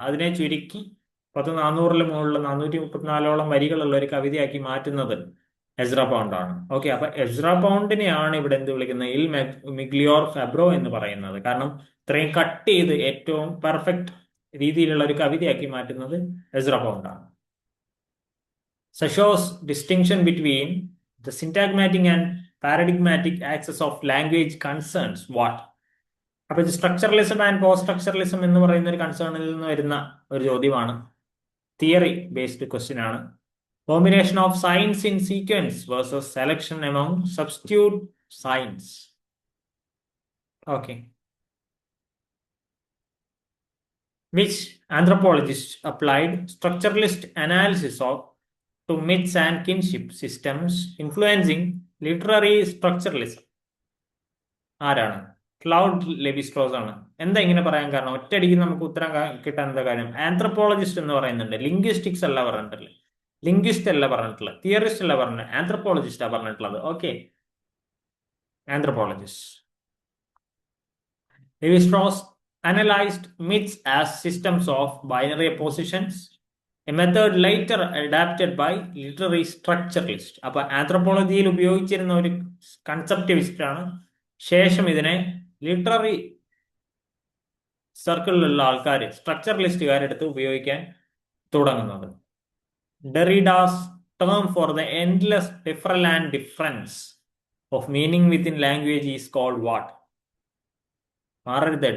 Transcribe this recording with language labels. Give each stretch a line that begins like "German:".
Malayalam: അതിനെ ചുരുക്കി 400-ൽ മുകളിൽ 434-ഓളം വരികളുള്ള ഒരു കവിതയാക്കി മാറ്റുന്നത് എസ്ര പൗണ്ട് ആണ്. ഓക്കെ, അപ്പൊ എസ്ര പൗണ്ടിനെയാണ് ഇവിടെ എന്ത് വിളിക്കുന്നത്, ഇൽ മിഗ്ലിയോർ ഫെബ്രോ എന്ന് പറയുന്നത്. കാരണം ഇത്രയും കട്ട് ചെയ്ത് ഏറ്റവും പെർഫെക്റ്റ് രീതിയിലുള്ള ഒരു കവിതയാക്കി മാറ്റുന്നത് എസ്ര പൗണ്ട് ആണ്.
English: Sashow's distinction between the syntagmatic and paradigmatic axis of language concerns what?
Malayalam: അപ്പൊ ഇത് സ്ട്രക്ചറലിസം ആൻഡ് പോസ്റ്റ് സ്ട്രക്ചറലിസം എന്ന് പറയുന്ന ഒരു കൺസേണിൽ നിന്ന് വരുന്ന ഒരു ചോദ്യമാണ്.
English: Theory based question ആണ്. Combination of signs in sequence versus selection among substitute signs. Okay. Which anthropologist applied structuralist analysis to myths and kinship systems influencing literary structuralism?
Malayalam: ആരാണ്? Cloud levy-Straus ആണ്. എന്താ ഇങ്ങനെ പറയാൻ കാരണം? ഒറ്റയടിക്ക് നമുക്ക് ഉത്തരം കിട്ടാൻ എന്താ കാര്യം? ആന്ത്രപ്പോളജിസ്റ്റ് എന്ന് പറയുന്നുണ്ട്, ലിംഗ്വിസ്റ്റിക്സ് അല്ല പറഞ്ഞിട്ടുള്ളത്, ലിംഗ്വിസ്റ്റ് അല്ല പറഞ്ഞിട്ടുള്ളത്, തിയറിസ്റ്റ് അല്ല പറഞ്ഞത്, ആന്ത്രപ്പോളജിസ്റ്റാ പറഞ്ഞിട്ടുള്ളത്. Okay, anthropologist.
English: Levi Strauss analyzed myths as systems of binary oppositions, a method later adapted by literary structuralists.
Malayalam: അപ്പൊ ആന്ത്രപ്പോളജിയിൽ ഉപയോഗിച്ചിരുന്ന ഒരു കൺസെപ്റ്റിവിസ്റ്റ് ആണ് ശേഷം ഇതിനെ ലിറ്റററി സർക്കിളിലുള്ള ആൾക്കാർ, സ്ട്രക്ചറലിസ്റ്റുകാരെടുത്ത് ഉപയോഗിക്കാൻ തുടങ്ങുന്നത്.
English: Derrida's term for the endless deferral and difference of meaning within language is called what?
Malayalam: മാറരുത്.